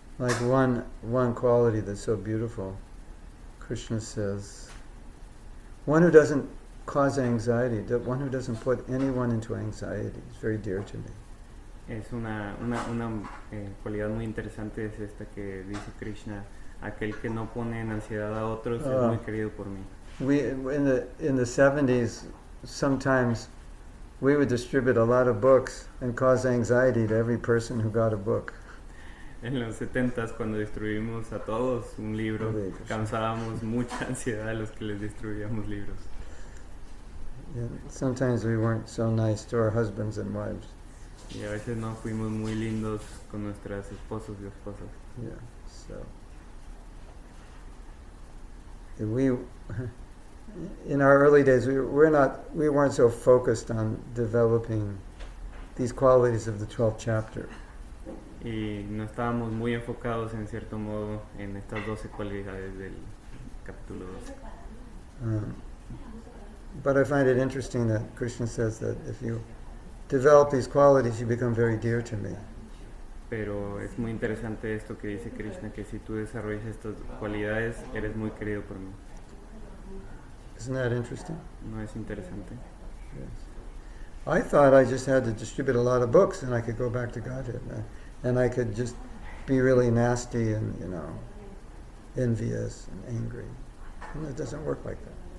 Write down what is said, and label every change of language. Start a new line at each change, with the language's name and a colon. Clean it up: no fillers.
English: Like one quality that's so beautiful, Krishna says, one who doesn't cause anxiety, one who doesn't put anyone into anxiety is very dear to me.
Spanish: Es una cualidad muy interesante, es esta que dice Krishna: aquel que no pone en ansiedad a otros es muy querido por mí.
English: We in the 70s, sometimes we would distribute a lot of books and cause anxiety to every person who got a book.
Spanish: En los 70s, cuando distribuimos a todos un libro, Hare Krishna. causábamos mucha ansiedad a los que les distribuíamos libros.
English: And sometimes we weren't so nice to our husbands and wives.
Spanish: Y a veces no fuimos muy lindos con nuestras esposos y esposas.
English: Yeah, so we, in our early days, we weren't so focused on developing these qualities of the 12th chapter.
Spanish: Y no estábamos muy enfocados en cierto modo en estas 12 cualidades del capítulo 12.
English: But I find it interesting that Krishna says that if you develop these qualities, you become very dear to me.
Spanish: Pero es muy interesante esto que dice Krishna, que si tú desarrollas estas cualidades, eres muy querido por mí.
English: Isn't that interesting?
Spanish: ¿No es interesante?
English: Yes. I thought I just had to distribute a lot of books and I could go back to Godhead. And I could just be really nasty and, envious and angry. And it doesn't work like that.